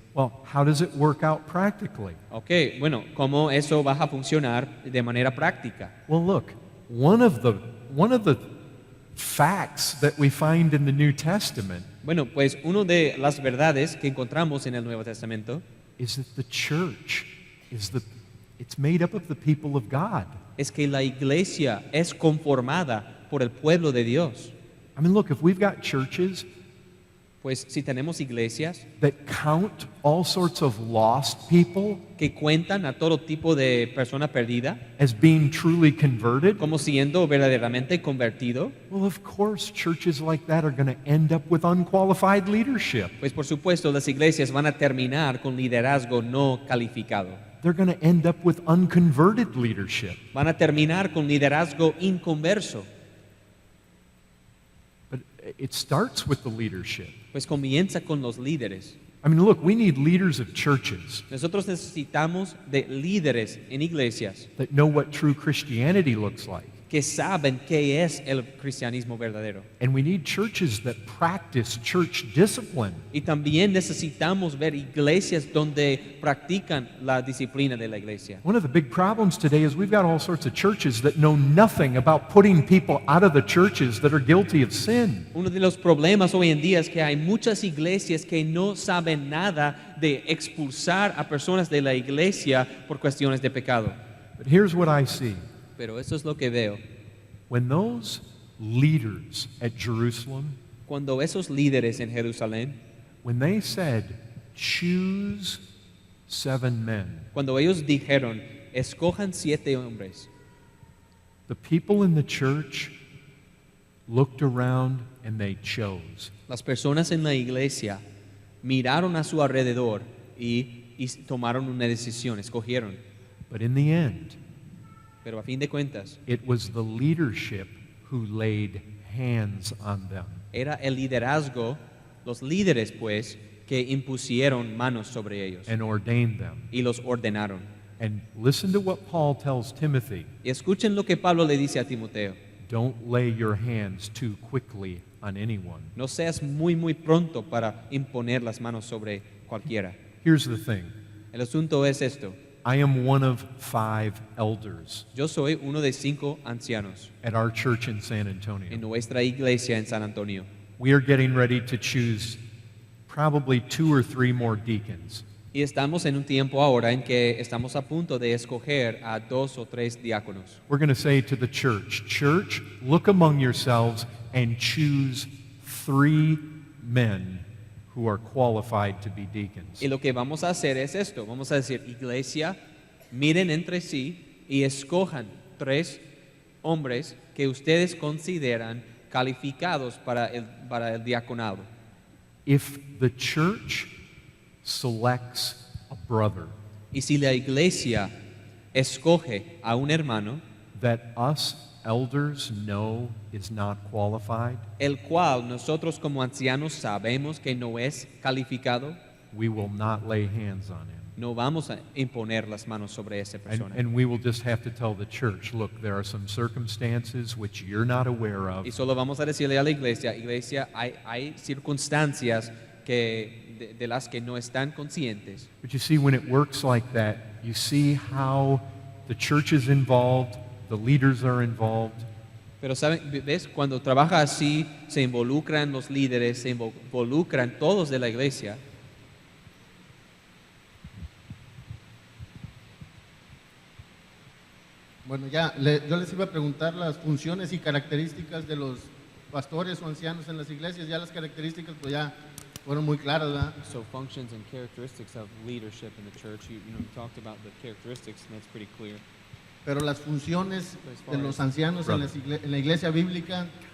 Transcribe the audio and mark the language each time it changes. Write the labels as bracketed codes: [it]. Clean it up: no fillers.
[en] Well, how does it work out practically? [es] Ok, bueno, ¿cómo eso va a funcionar de manera práctica? [en] Well, look, one of the facts that we find in the New Testament [es] Bueno, pues una de las verdades que encontramos en el Nuevo Testamento [en] is that the church it's made up of the people of God. [es] es que la iglesia es conformada por el pueblo de Dios. [en] I mean, look, if we've got churches [es] Pues si tenemos iglesias [en] that count all sorts of lost people [es] que cuentan a todo tipo de persona perdida [en] as being truly converted, [es] como siendo verdaderamente convertido, [en] well, of course, churches like that are going to end up with unqualified leadership. [es] pues por supuesto las iglesias van a terminar con liderazgo no calificado. [en] They're going to end up with unconverted leadership. [es] Van a terminar con liderazgo inconverso. [en] But it starts with the leadership. [es] Pues comienza con los líderes. [en] I mean, look, we need leaders of churches [es] Nosotros necesitamos de líderes en iglesias [en] that know what true Christianity looks like. [es] que saben qué es el cristianismo verdadero. [en] And we need churches that practice church discipline. [es] Y también necesitamos ver iglesias donde practican la disciplina de la iglesia. [en] One of the big problems today is we've got all sorts of churches that know nothing about putting people out of the churches that are guilty of sin. [es] Uno de los problemas hoy en día es que hay muchas iglesias que no saben nada de expulsar a personas de la iglesia por cuestiones de pecado. [en] But here's what I see. [es] Pero eso es lo que veo. [en] When those leaders at Jerusalem, [es] Cuando esos líderes en Jerusalén, [en] when they said, choose 7 men, [es] cuando ellos dijeron, escojan 7 hombres, [en] the people in the church looked around and they chose. [es] las personas en la iglesia miraron a su alrededor y tomaron una decisión, escogieron. [en] But in the end, [es] Pero a fin de cuentas, [en] it was the leadership who laid hands on them. [es] era el liderazgo, los líderes pues, que impusieron manos sobre ellos [en] And ordained them. [es] y los ordenaron. [en] And listen to what Paul tells Timothy. [es] Y escuchen lo que Pablo le dice a Timoteo. [en] Don't lay your hands too quickly on anyone. [es] No seas muy pronto para imponer las manos sobre cualquiera. [en] Here's the thing. [es] El asunto es esto. [en] I am one of 5 elders [es] Yo soy uno de 5 ancianos [en] at our church in San [es] en [en] Antonio. [es] nuestra iglesia en San Antonio. [en] We are getting ready to choose probably 2 or 3 more deacons. [es] Y estamos en un tiempo ahora en que estamos a punto de escoger a 2 o 3 diáconos. [en] We're going to say to the church, look among yourselves and choose 3 men who are qualified to be deacons. [es] Y lo que vamos a hacer es esto. Vamos a decir, iglesia, miren entre sí y escojan 3 hombres que ustedes consideran calificados para el diaconado. [en] If the church selects a brother [es] Y si la iglesia escoge a un hermano, [en] that us elders know is not qualified, [es] el cual nosotros como ancianos sabemos que no es calificado, [en] we will not lay hands on him. [es] no vamos a imponer las manos sobre esa persona. [en] And we will just have to tell the church, look, there are some circumstances which you're not aware of. [es] Y solo vamos a decirle a la iglesia, hay circunstancias de las que no están conscientes. [en] But you see, when it works like that, you see how the church is involved, the leaders are involved. [es] Pero ¿saben? ¿Ves? Cuando trabaja así, se involucran los líderes, se involucran todos de la iglesia. Bueno, yo les iba a preguntar las funciones y características de los pastores o ancianos en las iglesias. Ya las características pues ya fueron muy claras, ¿verdad? [en] So functions and characteristics of leadership in the church, you talked about the characteristics and that's pretty clear. [es] Pero las funciones [en] As far [es] de los [en] as- [es] ancianos en, en la iglesia bíblica,